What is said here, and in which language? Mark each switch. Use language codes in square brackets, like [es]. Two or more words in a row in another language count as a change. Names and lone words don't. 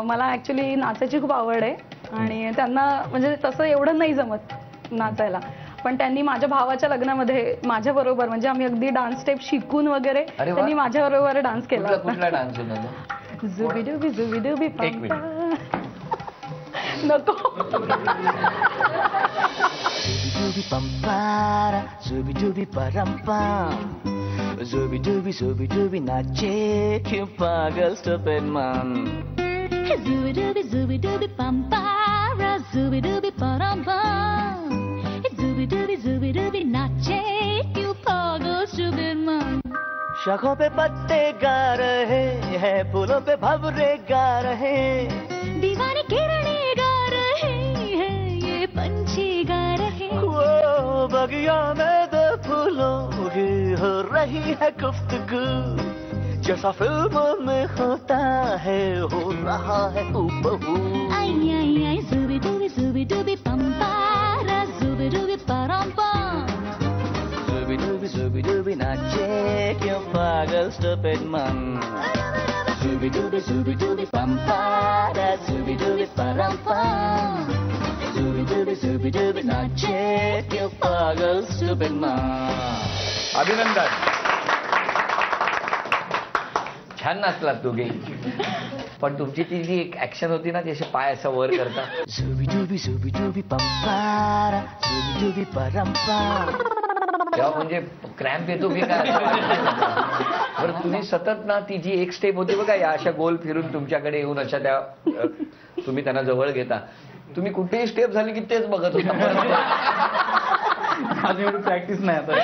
[mr] मला ऍक्च्युली नाचायची खूप आवड आहे आणि त्यांना म्हणजे तसं एवढं नाही जमत नाचायला. पण त्यांनी माझ्या भावाच्या लग्नामध्ये माझ्या बरोबर, म्हणजे आम्ही अगदी [en] dance step [mr] शिकून वगैरे अरे वा. त्यांनी माझ्या बरोबर डान्स केला कुठला होता. डान्स होता? जुबिडुबी जुबिडुबी एक मिनिट. पंपा. नको. Zubi pampara, zubi dubi parampam. [hi] ज़ुबी डुबी नाचे, क्यू पागा [en] stupid man. Zubi dubi pampara, zubi dubi parampam. [hi] ज़ुबी डुबी नाचे, यू पागल [en] stupid man. [hi] शाखों पे पत्ते गा रहे हैं, फूलों पे भंवरे गा रहे. दीवानी किरणें गा रहे हैं, ये पंछी गा रहे. वो बगिया में दो फूलों की हो रही है गुफ्तगू. जैसा फिल्मों में होता है, हो रहा है हूबहू. Ay ay ay, zubi dubi pampara, zubi dubi parampam. Zubi dubi nache, क्यों पागल [en] stupid man. Zubi dubi pampara, zubi dubi parampam. [hi] Zubi dubi nache, क्यों पागल [en] stupid man. [mr] अभिनंदन. छान नाचलात दोघे. पण तुमची ती जी एक ऍक्शन होती ना, ती असे पाय असं वर करता. Zubi dubi pampara, zubi dubi parampam. तेव्हा म्हणजे क्रॅम्प येतो की काय असं वाटतं. बरं, तुम्ही सतत ना ती जी एक स्टेप होती बघा, या अशा गोल फिरून तुमच्याकडे येऊन अशा त्या तुम्ही त्यांना जवळ घेता. तुम्ही कुठेही स्टेप झाली की तेच बघत होता. अजून एवढी प्रॅक्टिस नाही आता.